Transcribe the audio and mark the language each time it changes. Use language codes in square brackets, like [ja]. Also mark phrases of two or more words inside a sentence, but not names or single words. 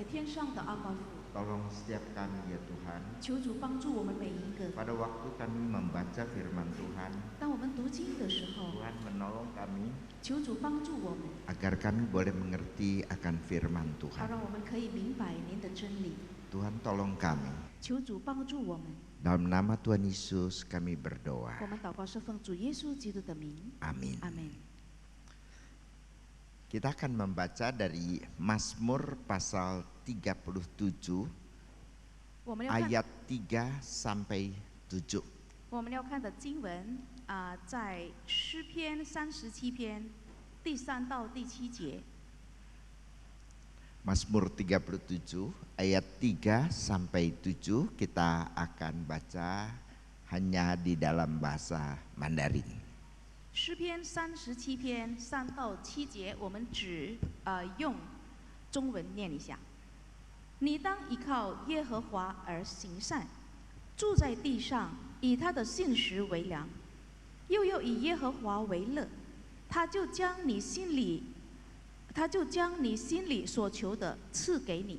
[zh] 上的阿爸父， [id] tolong setiap kami ya Tuhan. [zh] 求主帮助我们每一个。 [id] Pada waktu kami membaca firman Tuhan, [zh] 当我们读经的时候， [id] Tuhan menolong kami [zh] 求主帮助我们， [id] agar kami boleh mengerti akan firman [zh] 好 [id] Tuhan. [zh] 让我们可以明白您的真理。 [id] Tuhan tolong kami. [zh] 求主帮助我们。 [id] Dalam nama Tuhan Yesus kami berdoa. [zh] 我们祷告是奉主耶稣基督的名， [id] Amin. [zh] 阿门。 [id] Kita akan membaca dari Mazmur pasal 37 [zh] 我们要看 [id] ayat 3 sampai 7. [zh] 我们要看的经文在诗篇37篇第3到第7节。 [id] Mazmur 37 ayat 3 sampai 7 kita akan baca hanya di dalam bahasa Mandarin. [zh] 诗篇37篇3到7节，我们只用中文念一下。你当依靠耶和华而行善，住在地上，以他的信实为粮，又要以耶和华为乐，他就将你心里所求的赐给你。